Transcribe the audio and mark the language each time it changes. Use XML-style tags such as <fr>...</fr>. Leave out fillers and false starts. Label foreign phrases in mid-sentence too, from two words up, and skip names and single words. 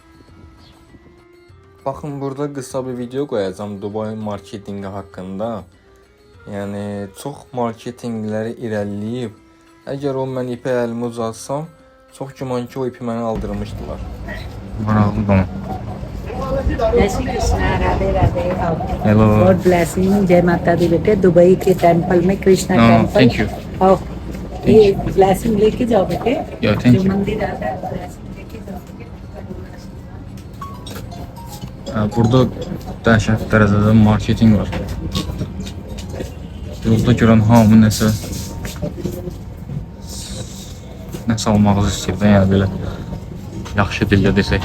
<az>Baxın, burada qısa bir video qoyacağım Dubai marketinqi haqqında. Yəni çox marketinqləri irəliləyib. Əgər o mən ipə əlimi uzatsam, çox güman ki o ipi mənə aldırmışdılar. Maraqlı da.</az> <hi>जय श्री कृष्णा, राधे राधे।</hi> <en>Hello. God blessing,</en> <hi>जय माता दी बेटे। दुबई के टेंपल में कृष्णा</hi> <en>No,</en> <hi>टेंपल।</hi> <en>thank you.</en> <hi>आओ, ये ब्लेसिंग लेके जाओ बेटे।</hi> <en>Yeah, thank</en> <hi>जो</hi> <en>you.</en> <hi>मंदिर आता है ब्लेसिंग लेके जाओ बेटे।</hi> <az>Burada dəhşət dərəcədə marketinq var. Yolda görən hamı nəsə almağınızı istəyir də, yəni belə yaxşı dillə desək.</az>